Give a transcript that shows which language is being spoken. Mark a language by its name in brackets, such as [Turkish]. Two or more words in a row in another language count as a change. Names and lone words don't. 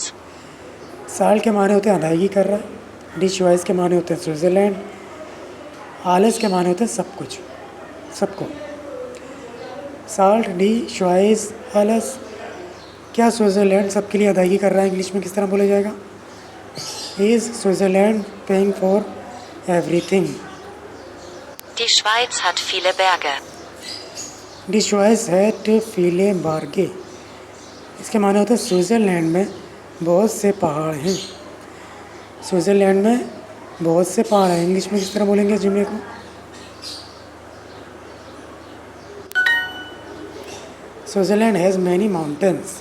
[Hindi] साल के माने होते हैं अदायगी कर रहा है, [German] die Schweiz [Hindi] के माने होते हैं स्विट्ज़रलैंड, आलस के माने होते हैं सब कुछ, सबको। [German] Zahlt die Schweiz alles, [Hindi] क्या स्विट्ज़रलैंड सबके लिए अदायगी कर रहा है? इंग्लिश में किस तरह बोला जाएगा? [English] Is Switzerland paying for everything? [German] Die Schweiz hat viele Berge. Die Schweiz hat viele Berge. [Hindi] इसके माने होते हैं स्विट्ज़रलैंड में बहुत से पहाड़ हैं। स्विट्ज़रलैंड में बहुत से पहाड़ हैं। इंग्लिश में किस तरह बोलेंगे जुमले को? [English] Switzerland has many mountains.